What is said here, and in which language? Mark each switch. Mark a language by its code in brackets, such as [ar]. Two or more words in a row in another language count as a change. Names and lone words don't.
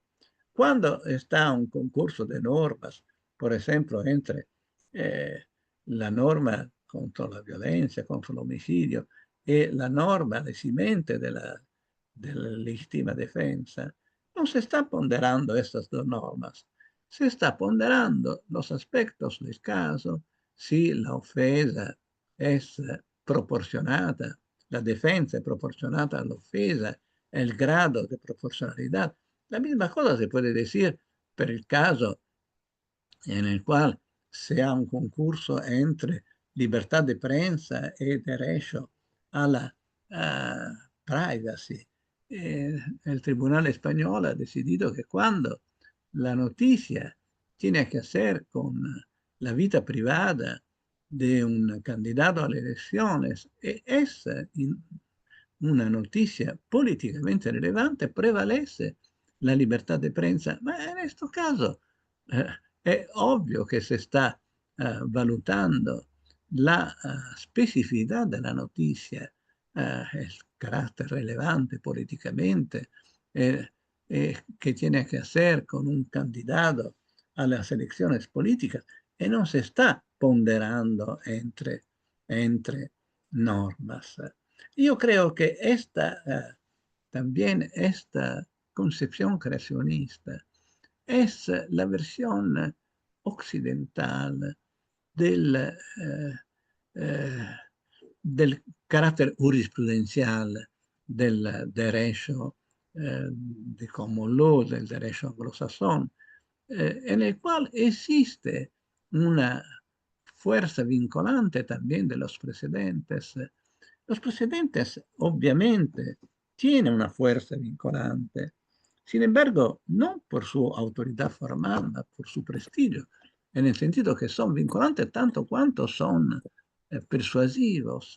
[es] Cuando está un concurso de normas, por ejemplo, entre la norma contra la violencia, contra el homicidio, y la norma eximente de la legítima defensa, no se está ponderando estas dos normas, se está ponderando los aspectos del caso, si la ofesa es proporcionada, la defensa es proporcionada a la ofesa, el grado de proporcionalidad. La misma cosa se puede decir [it] per il caso [es] en el cual sea un concurso entre libertad de prensa y derecho a la privacy. El Tribunal Español ha decidido que cuando la noticia tiene que hacer con la vida privada de un candidato a las elecciones e es una noticia políticamente relevante, prevalece la libertad de prensa. [it] Ma [es] en este caso [it] è ovvio che se sta valutando la specificità della notizia, [es] el carácter relevante políticamente, que tiene que hacer con un candidato a las elecciones políticas, y no se está ponderando entre normas. Yo creo que también esta concepción creacionista es la versión occidental del, del carácter jurisprudencial del derecho de common law, del derecho anglosajón, en el cual existe una fuerza vinculante también de los precedentes. Los precedentes, obviamente, tienen una fuerza vinculante, sin embargo, no por su autoridad formal, sino por su prestigio, en el sentido que son vinculantes tanto cuanto son persuasivos.